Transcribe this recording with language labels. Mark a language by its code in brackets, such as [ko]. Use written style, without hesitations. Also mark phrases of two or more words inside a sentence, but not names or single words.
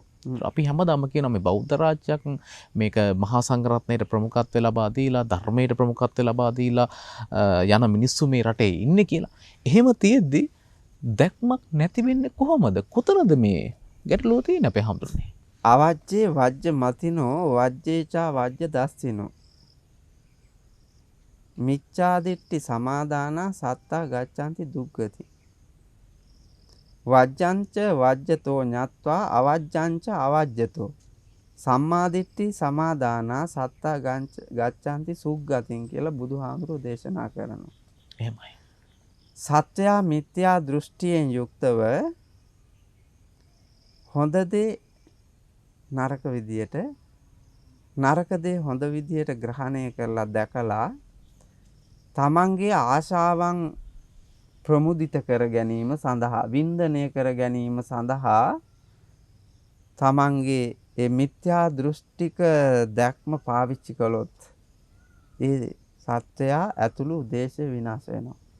[si] අපි හැමදාම කියනවා මේ බෞද්ධ රාජ්‍යයක් මේක මහා සංඝරත්නයට ප්‍රමුඛත්වය ලබා දීලා ධර්මයට ප්‍රමුඛත්වය ලබා දීලා යන මිනිස්සු මේ රටේ ඉන්නේ කියලා. එහෙම තියෙද්දි දැක්මක් නැති වෙන්නේ කොහොමද? කොතනද මේ ගැටලුව තියෙන්නේ අපේ හාමුදුරුවනේ? [pi] අවජ්ජේ වජ්ජ මතිනෝ වජ්ජේචා වජ්ජ දස්සිනෝ මිච්ඡාදිට්ඨි සමාදානා සත්තා ගච්ඡanti දුක්ගති වජ්ජංච වජ්ජතෝ ඤත්වා අවජ්ජංච අවජ්ජතෝ සම්මාදිට්ඨි සමාදානා සත්තා ගච්ඡanti සුග්ගතින් [si] කියලා බුදුහාමුදුරෝ දේශනා කරනවා. එහෙමයි. සත්‍යා මිත්‍යා දෘෂ්ටියෙන් යුක්තව හොඳ දේ නරක විදියට, නරක දේ හොඳ විදියට ග්‍රහණය කරලා දැකලා තමන්ගේ ආශාවන් ප්‍රමුදිත කර ගැනීම සඳහා, වින්දනය කර ගැනීම සඳහා තමන්ගේ ඒ මිත්‍යා දෘෂ්ටික දැක්ම පාවිච්චි කළොත් ඒ සත්‍යයා ඇතුළු දේශය විනාශ වෙනවා.